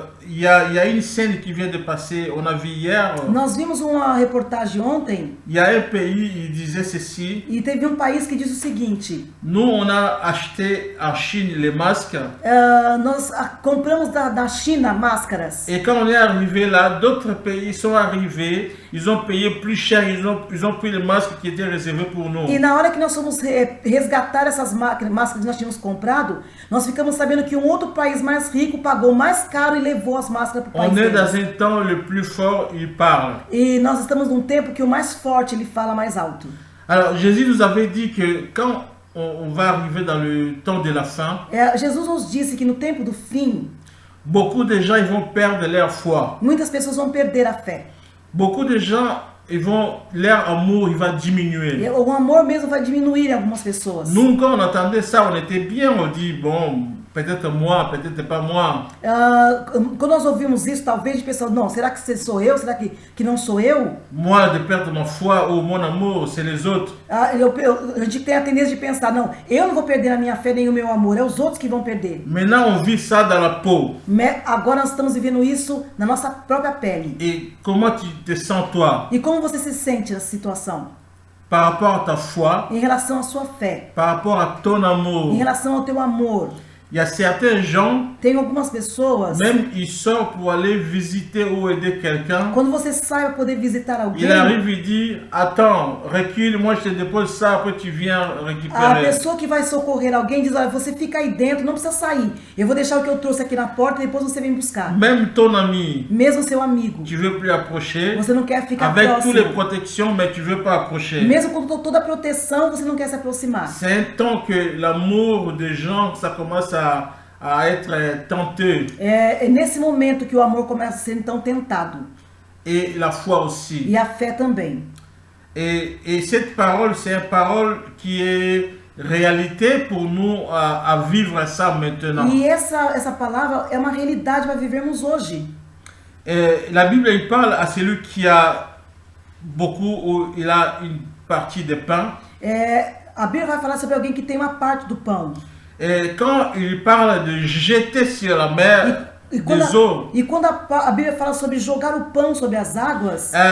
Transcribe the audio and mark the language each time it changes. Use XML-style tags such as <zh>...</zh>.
<fr>Il y a une scène qui vient de passer, on a vu hier.</fr> <pt>Nós vimos uma reportagem ontem</pt> <fr>Il y a un pays, il disait ceci.</fr> <pt>e teve um país que diz o seguinte:</pt> <fr>Nous, on a acheté en Chine les masques.</fr> <pt>nós compramos da China máscaras.</pt> <fr>Et quand on est arrivé là, d'autres pays sont arrivés. Ils ont payé plus cher. Ils ont pris les masques qui étaient réservés pour nous.</fr> <pt>E na hora que nós fomos resgatar essas máscaras que nós tínhamos comprado, nós ficamos sabendo que um outro país mais rico pagou mais caro e levou as máscaras para o país</pt> <fr>On est</fr> <pt>deles.</pt> <fr>dans un temps le plus fort, il parle.</fr> <pt>E nós estamos num tempo que o mais forte ele fala mais alto.</pt> <fr>Alors Jésus nous avait dit que quand on va arriver dans le temps de la fin,</fr> <pt>Jesus nos disse que no tempo do fim,</pt> <fr>beaucoup de gens ils vont perdre leur foi.</fr> <pt>muitas pessoas vão perder a fé.</pt> <fr>Beaucoup de gens leur amour il va diminuer.</fr> <pt>O amor mesmo vai diminuir em algumas pessoas.</pt> <fr>Nous quand on entendait ça, on était bien, on dit bon, peut-être moi, peut-être pas moi.</fr> <pt>Quando nós ouvimos isso, talvez a gente pensou, não, será que sou eu? Será que não sou eu?</pt> <fr>Moi de perdre ma foi ou mon amour, c'est les autres.</fr> <pt>A gente tem a tendência de pensar, não, eu não vou perder a minha fé nem o meu amor, é os outros que vão perder.</pt> <fr>Maintenant on vit ça dans la peau.</fr> <pt>Agora nós estamos vivendo isso na nossa própria pele.</pt> <fr>Et comment tu te sens toi</fr> <pt>E como você se sente nessa situação?</pt> <fr>par rapport à ta foi,</fr> <pt>Em relação à sua fé,</pt> <fr>par rapport à ton amour?</fr> <pt>em relação ao teu amor.</pt> <fr>Il y a certains gens,</fr> <pt>Tem algumas pessoas,</pt> <fr>même ils sortent pour aller visiter ou aider quelqu'un.</fr> <pt>quando você sai para poder visitar alguém,</pt> <fr>Il arrive, il dit, attends, recule, moi je te dépose ça, après tu viens</fr> <pt>a</pt> <fr>récupérer.</fr> <pt>pessoa que vai socorrer alguém diz, olha, você fica aí dentro, não precisa sair. Eu vou deixar o que eu trouxe aqui na porta e depois você vem buscar.</pt> <fr>Même ton ami,</fr> <pt>Mesmo seu amigo,</pt> <fr>tu veux plus approcher,</fr> <pt>você não quer ficar</pt> <fr>avec toutes les</fr> <pt>próximo.</pt> <fr>protections, mais tu veux pas approcher.</fr> <pt>Mesmo com toda a proteção, você não quer se aproximar.</pt> <fr>C'est un temps que l'amour des gens, ça commence à être tenté.</fr> <pt>É nesse momento que o amor começa a ser então tentado.</pt> <fr>Et la foi aussi.</fr> <pt>E a fé também.</pt> <fr>Et cette parole, c'est une parole qui est réalité pour nous à vivre ça maintenant.</fr> <pt>E essa palavra é uma realidade para vivermos hoje.</pt> <fr>Et la Bible, il parle à celui qui a beaucoup, ou il a une partie de pain.</fr> <pt>A Bíblia vai falar sobre alguém que tem uma parte do pão.</pt> <fr>Et quand il parle de jeter sur la mer</fr> <pt>E</pt> <fr>des eaux,</fr> <pt>quando a Bíblia fala sobre jogar o pão sobre as águas,</pt>